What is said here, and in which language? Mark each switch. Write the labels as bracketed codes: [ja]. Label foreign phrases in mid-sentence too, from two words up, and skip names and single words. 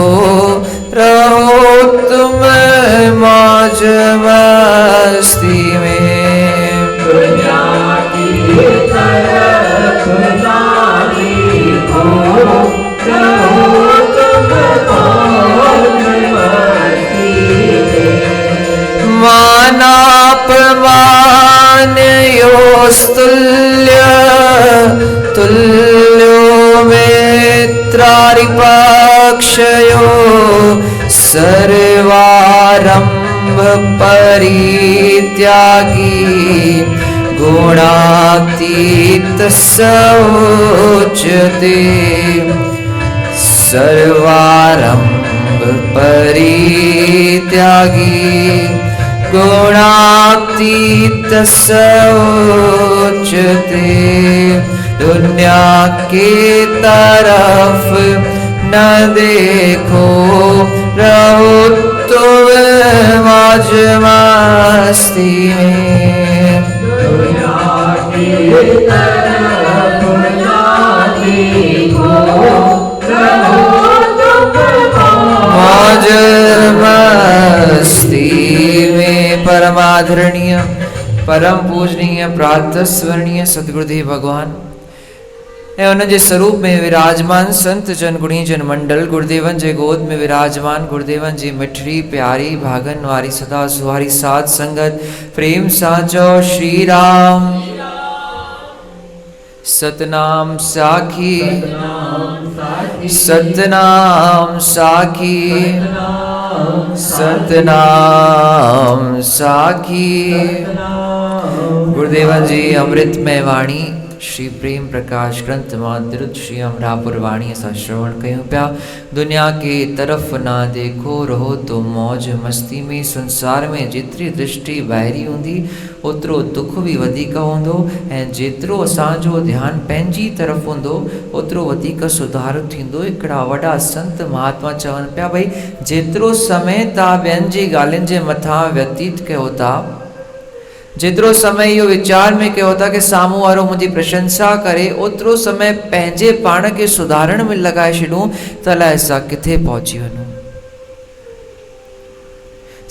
[hi] रहो तुम मौज मस्ती में, दुनिया की तरफ ना देखो, रहो तुम मौज मस्ती में। [sa] मानापमान योस्तुल्य, तुल्यो मित्रारिपक्षयो, सर्वारंभ परित्यागी, गुणातीत सौच्यते, सर्वारंभ परित्यागी, गुणातीत सौच्यते, [hi] दुनिया की तरफ न देखो, रहो तुम मौज मस्ती में, दुनिया की तरफ न देखो, रहो तुम मौज मस्ती में। [sd] परमादरणीय परम पूजनीय प्रातः स्मरणीय सतगुरुदेव भगवान ऐं उन जे स्वरूप में विराजमान संत जन गुणी जन मंडल, गुरुदेवन जे गोद में विराजमान गुरुदेवन जी मिठड़ी प्यारी भागन वारी सदा सुहारी साध संगत, प्रेम साचो श्री राम सतनाम साखी, सतनाम साखी, सतनाम साखी। गुरुदेवन जी अमृतमय वाणी श्री प्रेम प्रकाश ग्रंथ मातृत श्री अमरापुर वाणी असां श्रवण कयूं पिया। [hi] दुनिया के तरफ़ ना देखो, रहो तो मौज मस्ती में। [sd] संसार में जेतिरी दृष्टि ॿाहिरी हूंदी ओतिरो दुख भी वधीक हूंदो, ऐं जेतिरो असांजो ध्यानु पंहिंजी तरफ़ हूंदो ओतिरो वधीक सुधार थींदो। हिकिड़ा वॾा संत महात्मा चवनि पिया भई जेतिरो समय तव्हां ॿियनि जी ॻाल्हियुनि जे मथां व्यतीत कयो था, जेतिरो समय इहो वीचार में कयो था कि साम्हूं वारो मुंहिंजी प्रशंसा करे, ओतिरो समय पंहिंजे पाण खे सुधारण में लॻाए छॾूं त अलाए असां किथे पहुची वञूं।